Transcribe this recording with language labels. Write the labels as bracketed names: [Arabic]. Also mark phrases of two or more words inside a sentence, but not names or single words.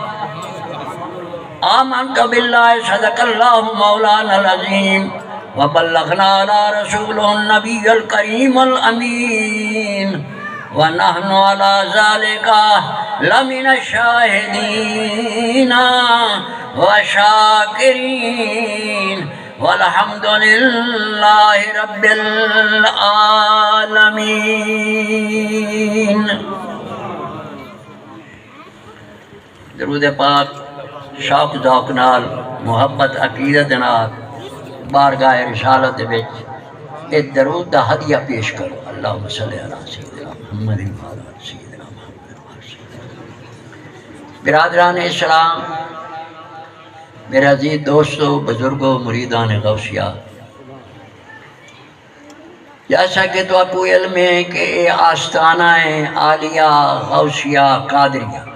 [Arabic] آمنت بالله صدق الله مولانا العظيم وبلغنا على رسوله النبي الكريم الأمين ونحن على ذلك لمن الشاهدين والشاكرين والحمد لله رب العالمين. [Punjabi] درود پاک شوق ذوق نال محبت عقیدت نال بارگاہ رسالت وچ اے درود دا ہدیہ پیش کرو. [Arabic] اللہم صلی علی سیدنا محمد وعلی سیدنا محمد. [Urdu] برادران اسلام، میرے عزیز دوستو، بزرگوں، مریدان غوثیہ، جیسا کہ تو آپ کو علم ہے کہ اے آستانہ ہے عالیہ غوثیہ قادریہ.